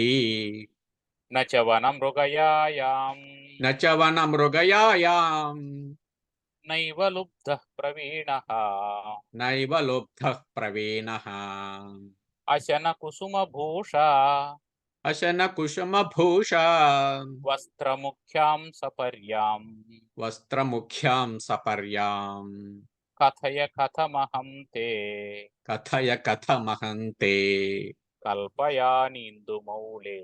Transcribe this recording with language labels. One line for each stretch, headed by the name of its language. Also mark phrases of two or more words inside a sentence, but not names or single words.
Sanskrit: నచ వన మృగయాయాం నచ వన మృగయాయాం నైవ లుబ్ధః ప్రవీణః నైవ లుబ్ధః ప్రవీణః అశన కుసుమ భూషా अशनकुसुमभूषा वस्त्रमुख्यां सपर्यां वस्त्रमुख्यां सपर्यां कथय कथमहं ते कथय कथमहं ते कल्पयानीन्दुमौले